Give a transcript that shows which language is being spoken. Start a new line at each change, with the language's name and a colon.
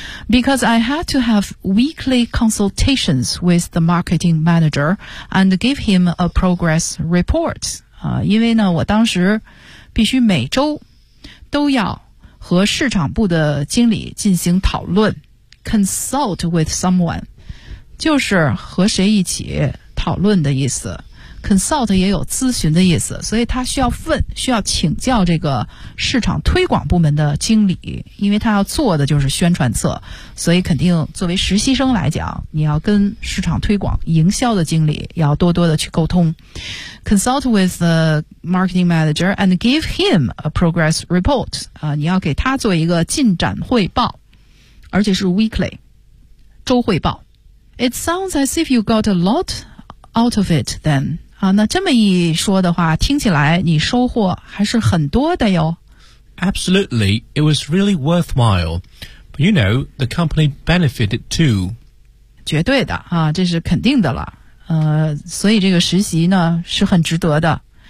English: Because I had to have weekly consultations with the marketing manager and give him a progress report.
Chinese: 因为呢，我当时必须每周都要和市场部的经理进行讨论。
English: Consult with someone
Chinese: 就是和谁一起讨论的意思。 Consult 也有咨询的意思，所以他需要问，需要请教这个市场推广部门的经理，因为他要做的就是宣传册，所以肯定作为实习生来讲，你要跟市场推广营销的经理要多多的去沟通。
English: Consult with the marketing manager and give him a progress report，
Chinese: 你要给他做一个进展汇报，而且是
English: weekly
Chinese: 周汇报。
English: It sounds as if you got a lot out of it then。
Chinese: 那这么一说的话，听起来你收获还是很多的哟。
English: Absolutely, it was really worthwhile. But you know, the company benefited too.
Chinese: 绝对的啊，这是肯定的了。所以这个实习呢是很值得的。